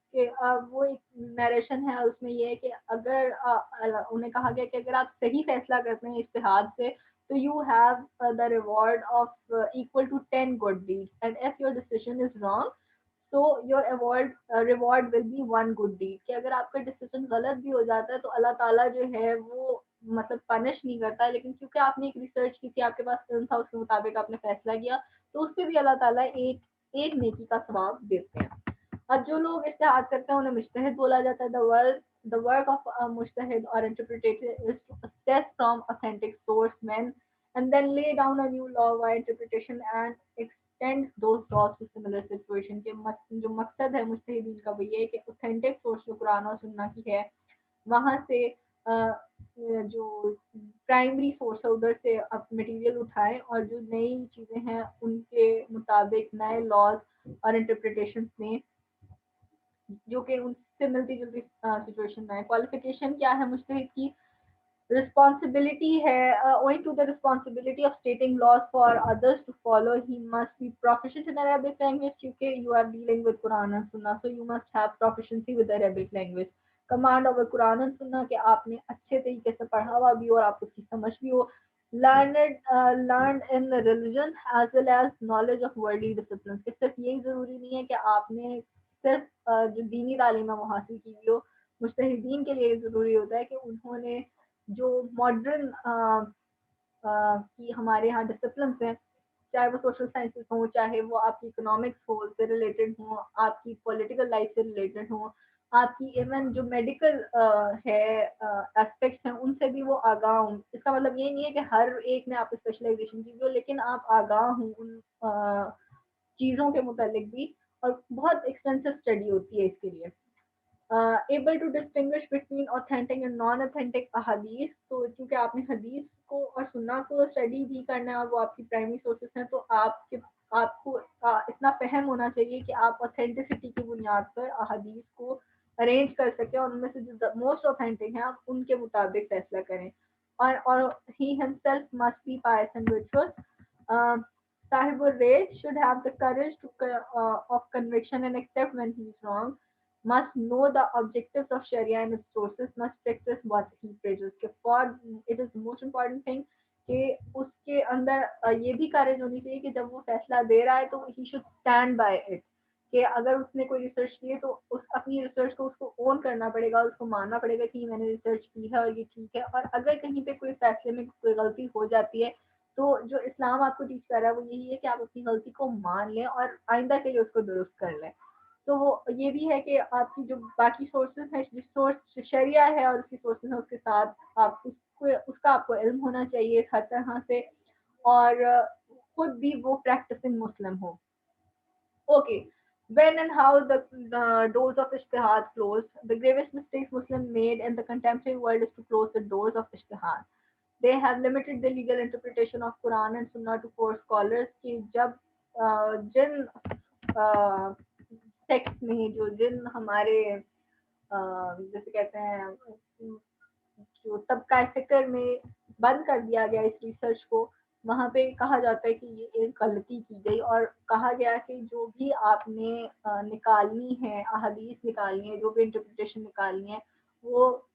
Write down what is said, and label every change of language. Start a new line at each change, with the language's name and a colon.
Urdu: کہ وہ ایک نیریشن ہے, اس میں یہ ہے کہ اگر انہیں کہا گیا کہ اگر آپ صحیح فیصلہ کرتے ہیں اشتہاد سے تو
English: you have the reward of equal to 10 good deeds, and if your decision is wrong so your reward will be one good deed.
Urdu: کہ اگر آپ کا ڈیسیژن غلط بھی ہو جاتا ہے تو اللہ تعالیٰ جو ہے وہ مطلب پنش نہیں کرتا، لیکن کیونکہ آپ نے ایک ریسرچ کی تھی، آپ کے پاس علم تھا، اس کے مطابق آپ نے فیصلہ کیا، تو اس پہ بھی اللہ تعالیٰ ایک نیکی کا ثواب دیتے ہیں. اور جو لوگ اجتہاد کرتے ہیں انہیں مجتہد بولا جاتا ہے.
English: the work of a mujtahid or interpreter is to assess from authentic source men and then lay down a new law by interpretation and extend those laws to similar situation.
Urdu: کے جو مقصد ہے مجتہدین کا وہ یہ ہے کہ authentic source جو قرآن اور سنہ کی ہے وہاں سے جو پرائمری سورس ہے ادھر سے مٹیریل اٹھائے اور جو نئی چیزیں ہیں ان کے مطابق نئے لاز اور انٹرپریٹیشن میں جو کہ ان سے ملتی جلتی سچویشن میں ہے. کوالیفیکیشن کیا ہے مجتہد کی؟
English: responsibility ہے owing to the responsibility of stating laws for others to follow, he must be proficient in Arabic language کیونکہ you are dealing with Quran and Sunnah, so you must have proficiency with Arabic language. command over Quran and Sunnah
Urdu: کہ آپ نے اچھے طریقے سے پڑھا ہوا بھی ہو اور آپ کو اس کی سمجھ بھی ہو.
English: learned in the religion as well as knowledge of worldly disciplines.
Urdu: کہ صرف یہی ضروری نہیں ہے کہ آپ نے صرف جو دینی تعلیم ہے وہ حاصل کی ہوئی ہو. مجتہدین کے لیے یہ ضروری ہوتا ہے کہ انہوں نے جو ماڈرن کی ہمارے یہاں ڈسپلنس ہیں، چاہے وہ سوشل سائنسز ہوں، چاہے وہ آپ کی اکنامکس ہو سے ریلیٹڈ ہوں، آپ کی پولیٹیکل لائف سے ریلیٹڈ ہوں، آپ کی ایون جو میڈیکل ہے اسپیکٹس ہیں ان سے بھی وہ آگاہ ہوں. اس کا مطلب یہ نہیں ہے کہ ہر ایک میں آپ اسپیشلائزیشن کی ہو، لیکن آپ آگاہ ہوں ان چیزوں کے متعلق بھی. اور بہت ایکسٹینسو اسٹڈی ہوتی ہے اس کے لیے.
English: able to distinguish between authentic and non-authentic احادیث.
Urdu: تو کیونکہ آپ نے حدیث کو اور سنہ کو اسٹڈی بھی کرنا ہے اور وہ آپ کی پرائمری سورسز ہیں، تو آپ کو اتنا فہم ہونا چاہیے کہ آپ اوتھینٹسٹی کی بنیاد پر احادیث کو ارینج کر سکیں اور ان میں سے جو موسٹ اوتھینٹک ہیں آپ ان کے مطابق فیصلہ کریں.
English: اور he himself must be pious and virtuous. صاحب الرے should have the courage of conviction and accept when he is wrong. Must know the objectives of Sharia and its sources, must practice what he preaches. For it is the most important thing
Urdu: کہ اس کے اندر یہ بھی کاریج ہونی چاہیے کہ جب وہ فیصلہ دے رہا ہے تو
English: he should stand by it.
Urdu: کہ اگر اس نے کوئی ریسرچ کی ہے تو اپنی ریسرچ کو اس کو اون کرنا پڑے گا، اس کو ماننا پڑے گا کہ میں نے ریسرچ کی ہے اور یہ ٹھیک ہے. اور اگر کہیں پہ کوئی فیصلے میں کوئی غلطی ہو جاتی ہے تو جو اسلام آپ کو ٹیچ کر رہا ہے وہ یہی ہے کہ آپ اپنی غلطی کو مان لیں اور آئندہ کے لیے اس کو درست کر لیں. تو وہ یہ بھی ہے کہ آپ کی جو باقی سورسز ہیں، جس سورس شریعہ ہے اور اس کی سورسز ہیں اس کے ساتھ آپ اس کا آپ کو علم ہونا چاہیے ہر طرح سے، اور خود بھی وہ practising Muslim ہو. Okay.
English: When and how the doors of ijtihad closed. The gravest mistakes Muslims made in the contemporary world is to close the doors of ijtihad. They have limited the legal interpretation of Quran and Sunnah to four scholars
Urdu: کہ جب جن text میں جن ہمارے جیسے کہتے ہیں جو طبقہ فکر میں بند کر دیا گیا اس ریسرچ کو، وہاں پہ کہا جاتا ہے کہ یہ ایک غلطی کی گئی اور کہا گیا کہ جو بھی آپ نے نکالنی ہے احادیث نکالنی ہے، جو بھی انٹرپریٹیشن نکالنی ہے وہ